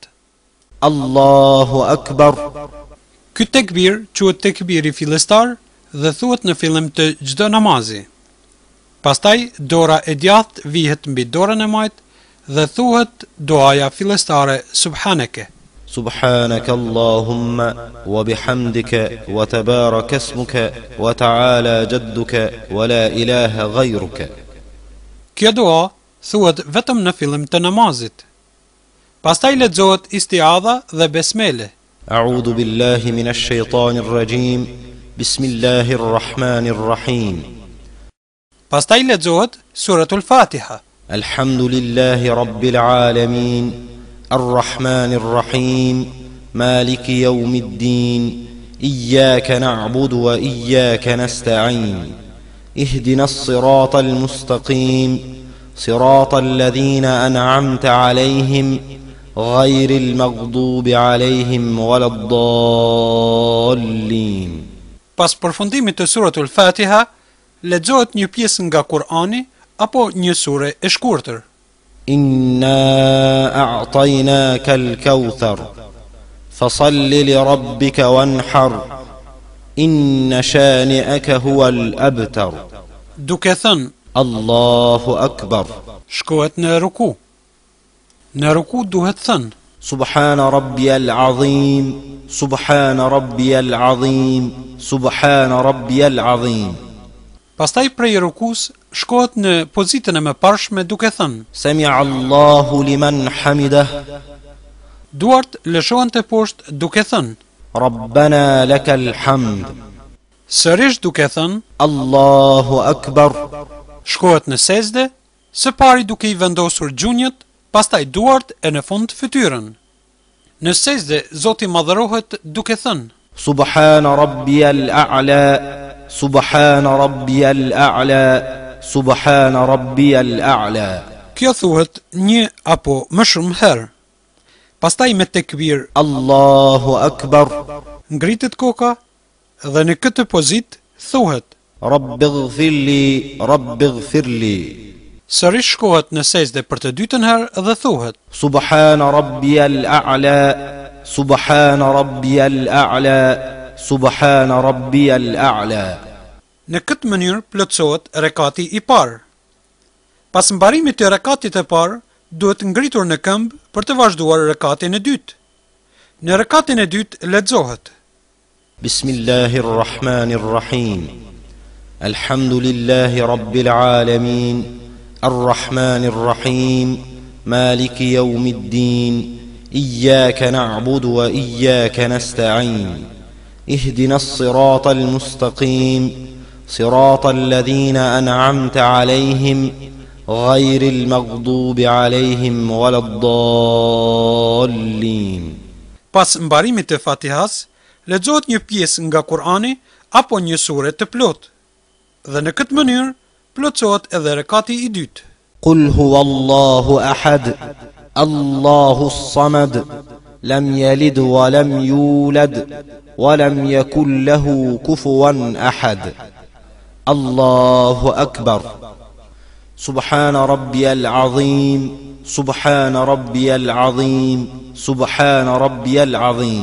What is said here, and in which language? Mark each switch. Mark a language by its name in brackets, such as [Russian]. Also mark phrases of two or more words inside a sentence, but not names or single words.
[Arabic] الله أكبر. [Albanian] Ky tekbir quhet tekbiri fillestar dhe thuhet në fillim të çdo namazi. Pastaj dora e djathtë vihet mbi dorën e majt dhe thuhet duaja fillestare subhaneke. [Arabic] سبحانك اللهم وبحمدك وتبارك اسمك وتعالى جدك ولا إله غيرك. [Albanian] Kjo dua thuhet vetëm në fillim të namazit. Pastaj lexohet istiadha dhe besmele. [Arabic] أعوذ بالله من الشيطان الرجيم Bismillahirrahmanirrahim. [Albanian] Pastaj lexohet suratul Fatiha. [Arabic] الحمد لله رب العالمين الرحمن الرحيم مالك يوم الدين إياك نعبد وإياك نستعين اهدنا الصراط المستقيم صراط الذين أنعمت عليهم غير المغضوب عليهم ولا الضالين. [Albanian] Pas përfundimit të suratul Fatiha, lexohet një pjesë nga Kur'ani apo një sure e shkurtër. [Arabic] إنا أعطيناك الكوثر فصل لربك وانحر إن شانئك هو الأبتر. [Albanian] Duke thënë [Arabic] الله أكبر. [Albanian] shkohet në ruku. Në ruku duhet thënë [Arabic] سبحان ربي العظيم سبحان ربي العظيم سبحان ربي العظيم. [Albanian] Pastaj prej rukus shkohet në pozitën e mëparshme duke thënë [Arabic] سمع الله لمن حمده, [Albanian] duart lëshohen të poshtë duke thënë [Arabic] ربنا لك الحمد. [Albanian] sërish duke thënë [Arabic] الله أكبر. [Albanian] shkohet në sejdë, së pari duke i vendosur gjunjët, pastaj duart e në fund fytyrën. Në sejdë Zoti madhërohet duke thënë [Arabic] سبحان ربي الأعلى سبحان ربي الأعلى سبحان ربي الأعلى. [Albanian] Kjo thuhet një apo më shumë herë. Pastaj me tekbir [Arabic] الله أكبر. [Albanian] ngritet koka dhe në këtë pozitë thuhet [Arabic] رب اغفر لي رب اغفر لي. [Albanian] sërish shkohet në sejdë për të dytën herë dhe thuhet [Arabic] سبحان ربي الأعلى سبحان ربي الأعلى سبحان ربي الأعلى. [Albanian] Në këtë mënyrë plotësohet rekati i parë. Pas mbarimit të rekatit e parë, duhet ngritur në këmbë për të vazhduar rekatin e dytë. Në rekatin e dytë lexohet [Arabic] بسم الله الرحمن الرحيم الحمد لله رب العالمين الرحمن الرحيم مالك يوم الدين إياك نعبد وإياك نستعين اهدنا الصراط المستقيم صراط الذين أنعمت عليهم غير المغضوب عليهم ولا الضالين. [Albanian] Pas mbarimit të Fatihas, lexohet një pjesë nga Kur'ani apo një sure të plotë. Dhe në këtë mënyrë plotësohet edhe rekati i dytë. [Arabic] قل هو الله أحد الله الصمد لم يلد ولم يولد ولم يكن له كفوا أحد. الله أكبر. سبحان ربي العظيم سبحان ربي العظيم سبحان ربي العظيم.